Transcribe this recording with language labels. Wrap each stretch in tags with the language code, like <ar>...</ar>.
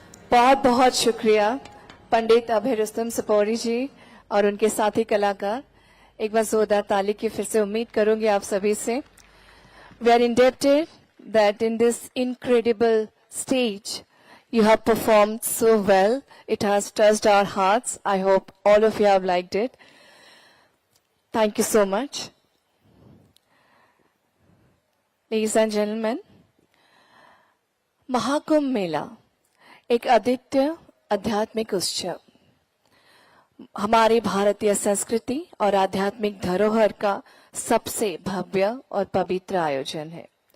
<hi>बहुत बहुत शुक्रिया पंडित अभय रुस्तम सपोरी जी और उनके साथी कलाकार। एक बार जोरदार ताली की फिर से उम्मीद करूंगी आप सभी से।</hi> <en>We are indebted that in this incredible stage you have performed so well. It has touched our hearts. I hope all of you have liked it. Thank you so much. Ladies and gentlemen,</en> <hi>Mahakumbh मेला एक अद्वितीय आध्यात्मिक उत्सव हमारी भारतीय संस्कृति और आध्यात्मिक धरोहर का सबसे भव्य और पवित्र आयोजन है।</hi>